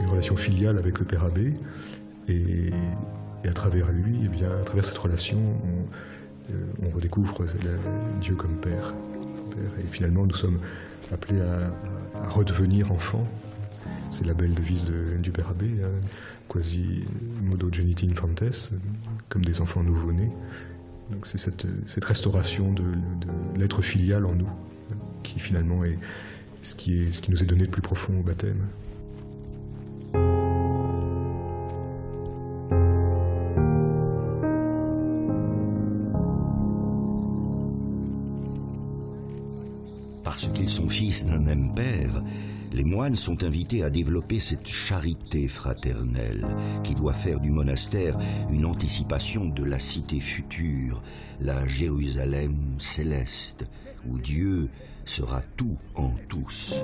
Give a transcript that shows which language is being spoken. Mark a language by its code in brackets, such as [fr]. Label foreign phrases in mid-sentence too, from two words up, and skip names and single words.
[fr] relation filiale avec le Père Abbé, et à travers lui, eh bien, à travers cette relation, on redécouvre Dieu comme Père. Et finalement, nous sommes appelés à redevenir enfants. C'est la belle devise du Père Abbé, hein, [la] quasi modo geniti infantes, [fr] comme des enfants nouveau-nés. Donc c'est cette restauration de l'être filial en nous, qui finalement est ce qui nous est donné de plus profond au baptême. Parce qu'ils sont fils d'un même père, les moines sont invités à développer cette charité fraternelle qui doit faire du monastère une anticipation de la cité future, la Jérusalem céleste, où Dieu sera tout en tous.